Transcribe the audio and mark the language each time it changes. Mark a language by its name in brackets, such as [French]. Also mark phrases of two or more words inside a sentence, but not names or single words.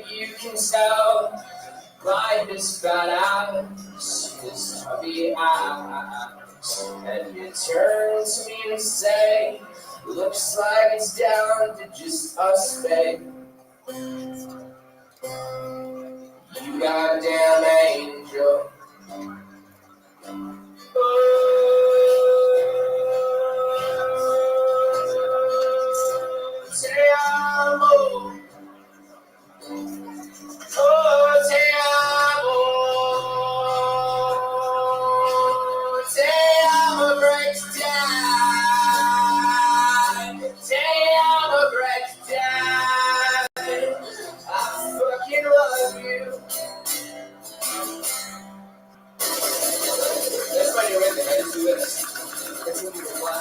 [English] You can tell by his fat ass, his tubby ass. And you turn to me and say, looks like it's down to just us, babe. You goddamn angel. [Spanish] Te amo. Oh, te amo. Te amo, [English] breaks down. [Spanish] Te amo, [English] breaks down. I fucking love you. That's why you're with it. I just do this. That's when people clap.